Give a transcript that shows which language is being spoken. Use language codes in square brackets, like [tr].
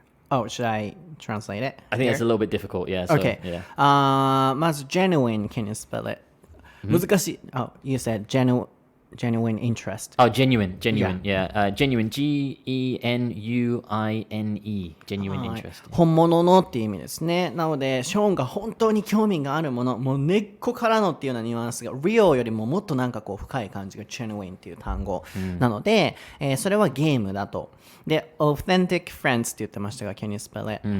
[en] Oh, should I translate it? I think here? it's a little bit difficult, yeah. So, Okay. Yeah. まず genuine, can you spell it? [ja] 難しい。 [en] Oh, you said genuine interest. Oh, genuine, yeah. Genuine, Genuine, genuine [ja] はい [en] interest. [ja] 本物のっていう意味ですね。なので、ショーンが本当に興味があるもの、もう根っこからのっていうようなニュアンスが、real よりももっとなんかこう深い感じが genuine っていう単語なので、それはゲームだと。で、authentic friends って言ってましたが、 [en] can you spell it?